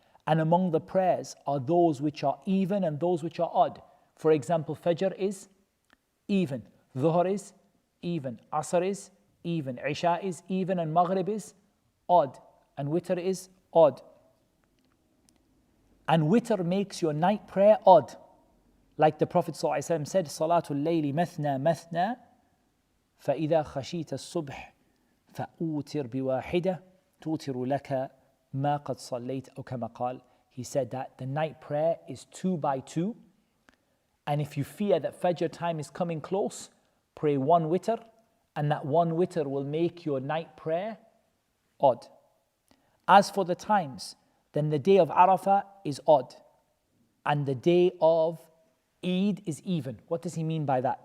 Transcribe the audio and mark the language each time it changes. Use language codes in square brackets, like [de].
[en] And among the prayers are those which are even and those which are odd. For example, Fajr is even, Dhuhr is even, Asr is even, Isha is even, and Maghrib is odd, and Witr is odd. And Witr makes your night prayer odd. Like the Prophet ﷺ said, [ar] Salatul Layli mathna mathna, فإذا خشيت الصبح فأوتر بواحدة توتر لك ما قد صليت أو كما قال. [en] He said that the night prayer is 2 by 2. And if you fear that Fajr time is coming close, pray 1 witr, and that 1 witr will make your night prayer odd. As for the times, then the day of Arafah is odd, and the day of Eid is even. What does he mean by that?